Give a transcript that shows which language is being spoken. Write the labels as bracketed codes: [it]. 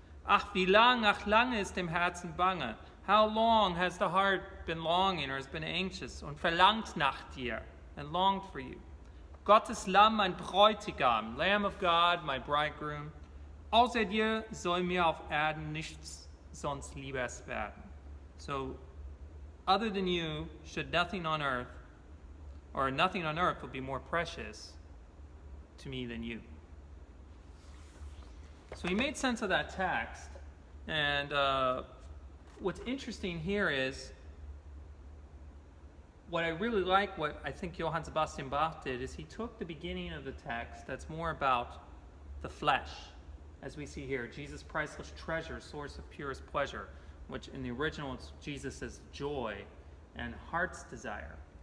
[de] Ach, wie lange ist dem Herzen bange. [en] How long has the heart been longing or has been anxious [de] und verlangt nach dir [en] and longed for you. [de] Gottes Lamm, mein Bräutigam, [en] Lamb of God, my bridegroom. [de] Außer dir soll mir auf Erden nichts sonst liebes werden. [en] So, other than you, should nothing on earth would be more precious to me than you. So he made sense of that text, and what's interesting here is, what I really like, what I think Johann Sebastian Bach did, is he took the beginning of the text that's more about the flesh, as we see here, Jesus' priceless treasure, source of purest pleasure, which in the original it's Jesus as joy and heart's desire.